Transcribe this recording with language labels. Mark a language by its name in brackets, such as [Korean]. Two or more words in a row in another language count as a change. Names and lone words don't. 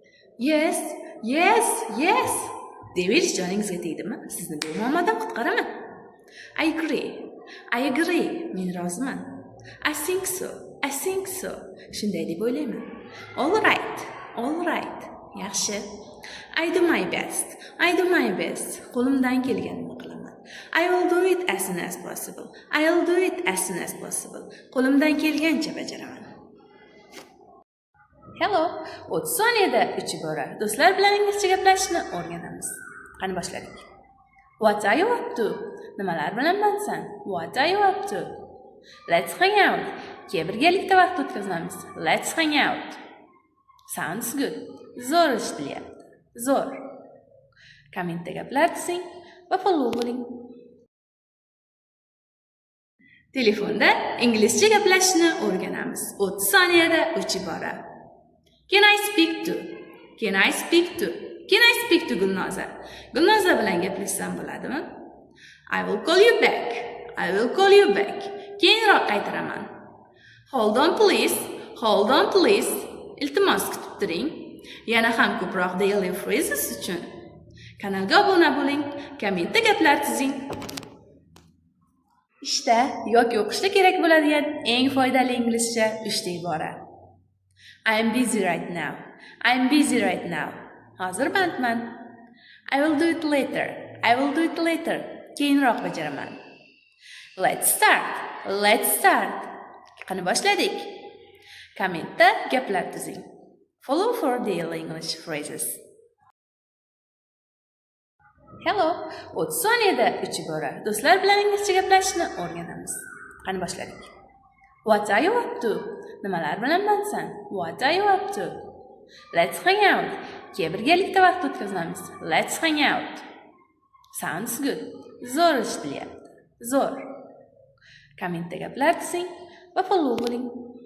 [English] Yes, yes, yes. [Uzbek] Deverish joningizga tegdimi? Sizni bu muammodan qutqaraman. [English] I agree. [Uzbek] Men roziman. [English] I think so. [Uzbek] Shunday deb o'ylayman. [English] All right. Yaxshi. I do my best. [Uzbek] Qo'limdan kelganini qilaman. [English] I will do it as soon as possible. [Uzbek] Qo'limdan kelgancha bajaraman. Hello. 30 soniyada 3 ibora. Do'stlar bilan inglizcha gaplashishni o'rganamiz. Qani boshladik. [English] What are you up to? [Uzbek] Nimalar bilan bandsan? [English] What are you up to? Let's hang out. [Uzbek] Birgalikda vaqt o'tkazamiz. [English] Let's hang out. Sounds good. [Uzbek] Zo'r eshitilyapti. Zo'r. Kommentda gaplar tuzing va follow bo'ling. Telefonda inglizcha gaplashishni o'rganamiz. 30 soniyada 3 ibora. [English] Can I speak to Gulnoza? [Uzbek] Gulnoza bilan gaplashsam bo'ladimi? [English] I will call you back. [Uzbek] Keyinroq qaytaraman. [English] Hold on please. [Uzbek] Iltimos kutib turing. Yana ham ko'proq [English] daily phrases [Uzbek] uchun kanalga obuna bo'ling, kommentda gaplar tuzing. Ishda yoki o'qishda kerak bo'ladigan eng foydali inglizcha 3 ta ibora. [English] I am busy right now. [Uzbek] Hozir bandman. [English] I will do it later. [Uzbek] Keyinroq bajaraman. [English] Let's start. [Uzbek] Qani boshladik. Kommentda gaplar tuzing. [English] Follow for daily English phrases. [Uzbek] Hello. 30 soniyada 3 ibora. Do'stlar bilan inglizcha gaplashishni o'rganamiz. Qani boshladik. [English] What are you up to? [Uzbek] Nimalar bilan bandsan? [English] What are you up to? Let's hang out. [Uzbek] Birgalikda vaqt o'tkazamiz. [English] Let's hang out. Sounds good. [Uzbek] Zo'r eshitilyapti. Zo'r. Kommentda gaplar tuzing va follow bo'ling.